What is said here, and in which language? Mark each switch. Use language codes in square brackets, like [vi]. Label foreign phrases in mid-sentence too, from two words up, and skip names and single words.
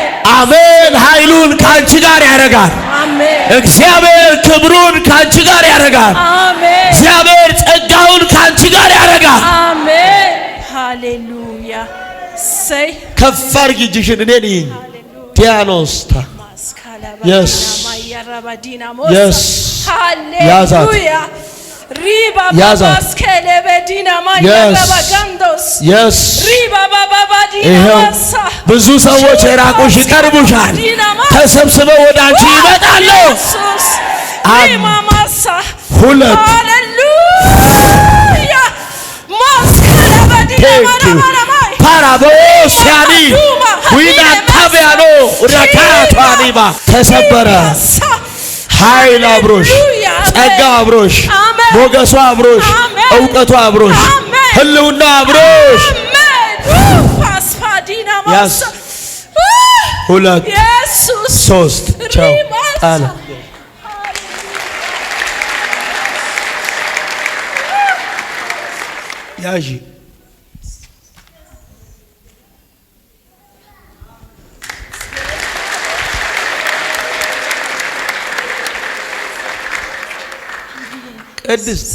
[am] አሜን። ኃይሉን ካንቺ ጋር ያደርጋል። አሜን። እግዚአብሔር ክብሩን ካንቺ ጋር ያደርጋል። አሜን። እግዚአብሔር ጸጋውን ካንቺ ጋር ያደርጋል። አሜን። ሃሌሉያ ሰይ ከፍ አድርጊ እጅሽን እኔ ነኝ ዲያኖስታ Yes. [en] Yes. Hallelujah. Riba baba skele bedina maya baba gandos. Yes. Riba baba badina masa. [am] ብዙ ሰዎች የራቁሽ ይቀርቡሻል። ተሰብስበው ወደ አንቺ ይመጣሉ። Riba masa. ሁለት Hallelujah. Maskele bedina maya. ፓራቦሲያኒ ዊና ታቢያኖ ረካቷኒባ ተሰበረ። ኃይል አብሮሽ፣ ጸጋ አብሮሽ፣ ሞገሷ አብሮሽ፣ እውቀቷ አብሮሽ፣ ህልውና አብሮሽ። ያስ ሁለት ሶስት ቻው ጣለ ያዢ ቅድስት